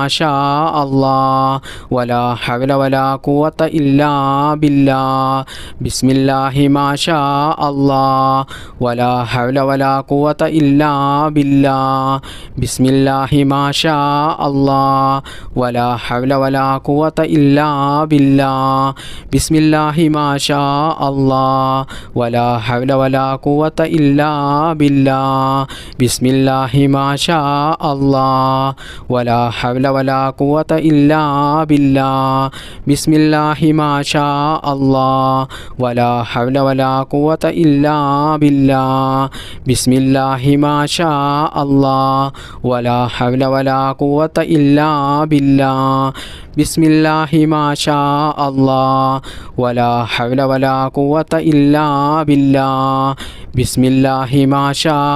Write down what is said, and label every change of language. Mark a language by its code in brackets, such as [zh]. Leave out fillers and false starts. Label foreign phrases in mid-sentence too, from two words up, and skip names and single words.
[ar] شاء الله ولا حول ولا قوة إلا بالله بسم الله ما شاء الله ولا حول ولا قوة إلا بالله بسم الله ما شاء الله ولا حول ولا قوة إلا بالله بسم الله ما شاء الله ولا حول ولا قوة إلا بالله بسم الله ما شاء الله ولا حول ولا قوة إلا بالله بسم الله ما شاء الله ولا حول ولا قوة إلا بالله بسم الله ما شاء الله ولا حول ولا قوة إلا بالله بسم الله ما شاء الله ولا حول ولا قوة إلا بالله بسم الله ما شاء